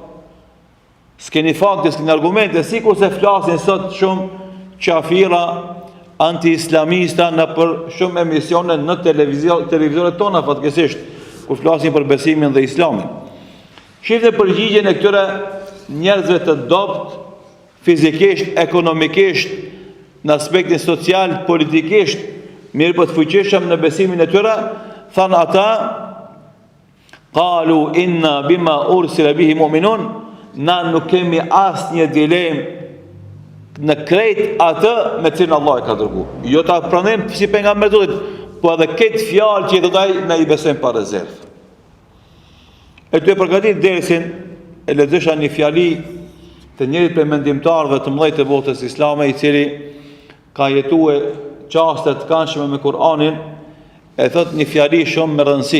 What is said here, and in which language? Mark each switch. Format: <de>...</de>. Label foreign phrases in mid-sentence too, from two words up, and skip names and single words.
<sq>S'keni fakte, s'keni argumente, sikur se flasin sot shumë qafira anti-islamista në për shumë emisione në televizionet tona fatkesisht, kur flasin për besimin dhe islamin. Shifte përgjigjen e këtyre njerëzve të dopt, fizikisht, ekonomikisht, në aspektin social, politikisht, mirë për të fuqishëm në besimin e tyre, thanë ata,</sq> <ar>قالوا إنا بما أرسل به مؤمنون,</ar> <sq>na nuk kemi asë një dilem në krejt atë me cilën Allah e ka dërguar. Jo ta pranojmë si pejgamber Zotit, po edhe këtë fjalë që i thotë ai na i besojmë pa rezervë. E të përgatit dersin e lexosha një fjali të njërit prej mendimtarëve të mëdhenj të botës islame, i cili ka jetuar çaste të këndshme me Kur'anin, e thot një fjali shumë me rëndësi.</sq>